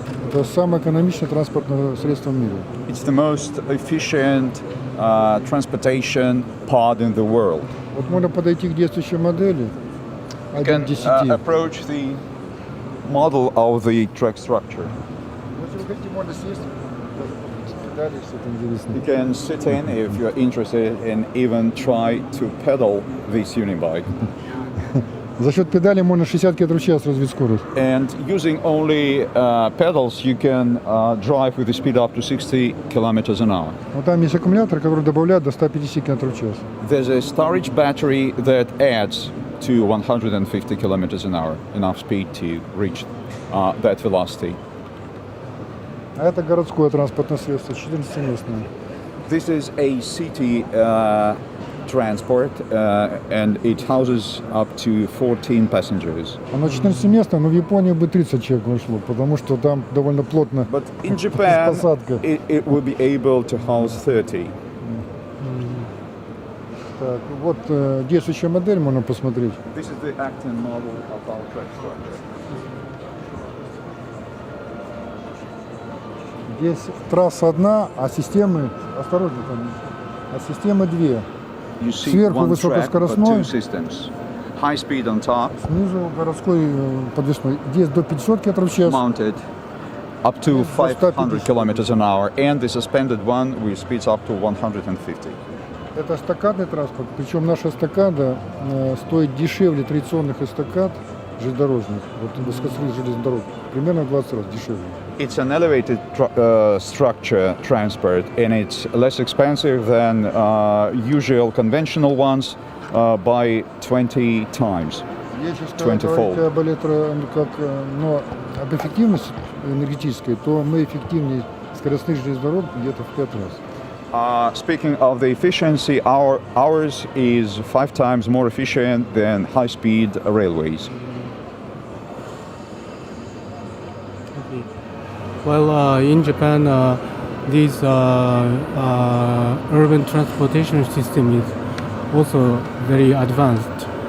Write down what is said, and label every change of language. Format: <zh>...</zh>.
<ru>Это самое экономичное транспортное средство в мире.</ru> <en>It's the most efficient transportation pod in the world.</en> <ru>Вот можно подойти к действующей модели.</ru> <en>You can approach the model of the track structure. You can sit in if you're interested and even try to pedal this Unibike.</en> <ru>За счет педали можно 60 км в час развить скорость.</ru> <en>And using only pedals, you can drive with the speed up to 60 kilometers an hour.</en> <ru>Вот там есть аккумулятор, который добавляет до 150 км в час.</ru> <en>There's a storage battery that adds to 150 kilometers an hour, enough speed to reach that velocity.</en> <ru>А это городское транспортное средство, 14-местное.</ru> <en>This is a city transport, and it houses up to 14 passengers.</en> <ru>Оно 14-местное, но в Японии бы 30 человек вошло, потому что там довольно плотно.</ru> <en>But in Japan, it will be able to house 30.</en> <ru>Так, вот действующая модель, можно посмотреть.</ru> <en>This is the acting model of our track structure.</en> <ru>Здесь трасса одна, а системы, осторожно там, а системы две. Сверху высокоскоростной,</ru> <en>high speed on top,</en> <ru>снизу городской подвесной. Здесь до 500 км в час.</ru> <en>Mounted up to 500 kilometers an hour, and the suspended one with speeds up to 150.</en> <ru>Это эстакадный транспорт, причем наша эстакада стоит дешевле традиционных эстакад железнодорожных, вот высокоскоростных железных дорог, примерно в 20 раз дешевле.</ru> <en>It's an elevated structure transport, and it's less expensive than usual conventional ones by 20 times.</en> <ru>Если говорить но об эффективности энергетической, то мы эффективнее скоростных железных дорог где-то в 5 раз.</ru> <en>Speaking of the efficiency, ours is 5 times more efficient than high-speed railways. Well, in Japan, this urban transportation system is also very advanced.</en>